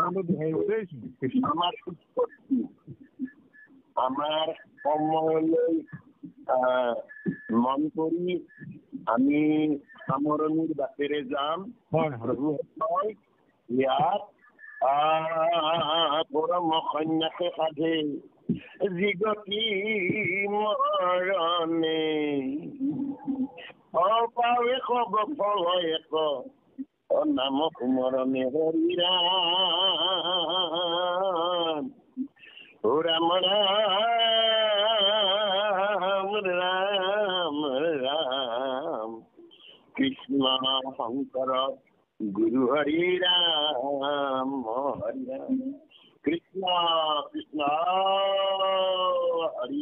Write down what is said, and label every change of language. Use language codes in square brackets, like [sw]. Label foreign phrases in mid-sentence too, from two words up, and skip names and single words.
[as] আমাৰ সময়লৈ মন কৰি আমি সামৰণিৰ বাটেৰে যাম। প্ৰভু ইয়াত পৰম সন্ন্যাসে সাধে যিগতি মৰণে, অপাৱে সব ফল এক নাম সুমরণে হরি রাম ও রাম রাম রাম রাম কৃষ্ণ শঙ্কর গুরু হরি রাম হরি রাম কৃষ্ণ কৃষ্ণ হরি